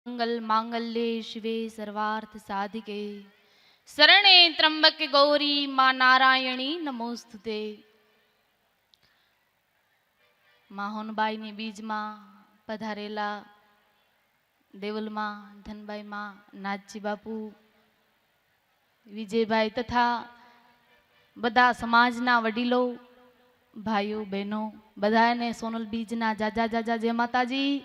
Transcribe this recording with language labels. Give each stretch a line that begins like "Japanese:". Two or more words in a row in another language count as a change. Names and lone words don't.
Sanskrit: मंगल मांगल्ये शिवे सर्वार्थ साधिके शरणे त्र्यंबके गौरी मां नारायणी नमोस्तुते।
Gujarati: माहोनबाई ની બીજમાં પધારેલા દેવલમાં ધનબાઈ માં નાથજી બાપુ વિજયભાઈ તથા બધા સમાજના વડીલો ભાઈઓ બહેનો બધાને સોનલ બીજના જાજા જાજા જય માતાજી।